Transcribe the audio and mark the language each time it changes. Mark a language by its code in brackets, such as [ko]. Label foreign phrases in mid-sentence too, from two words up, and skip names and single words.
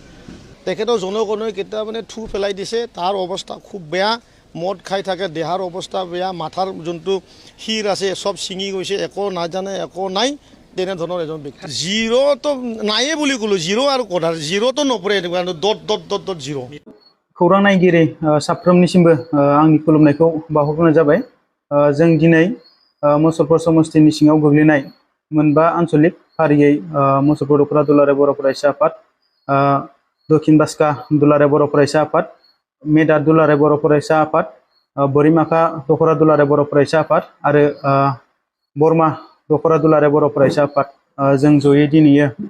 [as] তেখেতৰ জনগণই কেতিয়া মানে থু পেলাই দিছে, তাৰ অৱস্থা খুব বেয়া। মদ খাই থাকে, দেহাৰ অৱস্থা বেয়া, মাথাৰ যোনটো শিৰ আছে সব ছিঙি গৈছে, একো নাজানে, একো নাই, তেনেধৰণৰ এজন ব্যক্তি। জিৰ'টো নায়ে বুলি ক'লোঁ, জিৰ' আৰু কটাৰ জিৰ'টো নপৰে, এনেকুৱা ডট জিৰ'। [brx] खौरां नायगिरि साफ्रोमनिसिमबो आंनि खुलुमनायखौ बावहरग्रोनाय जाबाय। जों दिनै मुसलपुर समष्टिनि सिङाव गोग्लैनाय मोनबा आन्चलिक फारियै मुसलपुर दखरा दुलाराय बर' फरायसा आफाद, दक्षिण बास्का दुलाराय बर' फरायसा आफाद, मेदा दुलाराय बर' फरायसा आफाद, बोरिमाखा दखरा दुलाराय बर' फरायसा आफाद आरो बरमा दखरा दुलाराय बर' फरायसा आफाद जों जयै दिनैयो